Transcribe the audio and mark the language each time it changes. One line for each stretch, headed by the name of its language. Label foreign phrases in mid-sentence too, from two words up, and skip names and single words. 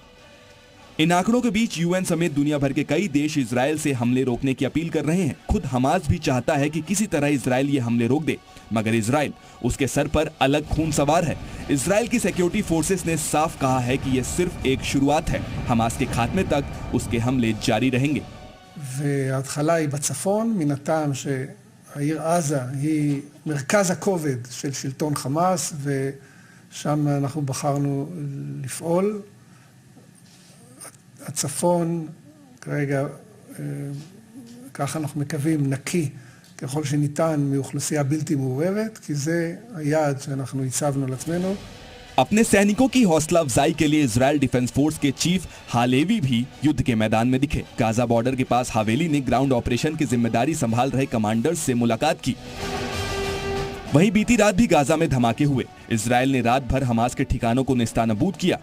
Hindi: इन आंकड़ों के बीच यूएन समेत दुनिया भर के कई देश इजरायल से हमले रोकने की अपील कर रहे हैं। खुद हमास भी चाहता है कि किसी तरह इजरायल ये हमले रोक दे, मगर इजरायल उसके सर पर अलग खून सवार है। इजरायल की
English: security forces
Hindi: ने साफ कहा है कि ये सिर्फ एक शुरुआत है। हमास के खात्मे तक उसके हमले जारी रहेंगे।
Hebrew: וההתחלה היא בצפון, מן הטעם שהעיר עזה היא מרכז הכובד של שלטון חמאס, ושם אנחנו בחרנו לפעול. הצפון כרגע, ככה אנחנו מקווים, נקי ככל שניתן מאוכלוסייה בלתי מעורבת, כי זה היעד שאנחנו הצבנו לעצמנו.
Hindi: अपने सैनिकों की हौसला अफजाई के लिए इजरायल डिफेंस फोर्स के चीफ हालेवी भी युद्ध के मैदान में दिखे। गाजा बॉर्डर के पास हावेली ने
English: ground operation
Hindi: की जिम्मेदारी संभाल रहे कमांडर्स से मुलाकात की। वहीं बीती रात भी गाजा में धमाके हुए। इजरायल ने रात भर हमास के ठिकानों को नेस्तानाबूद किया।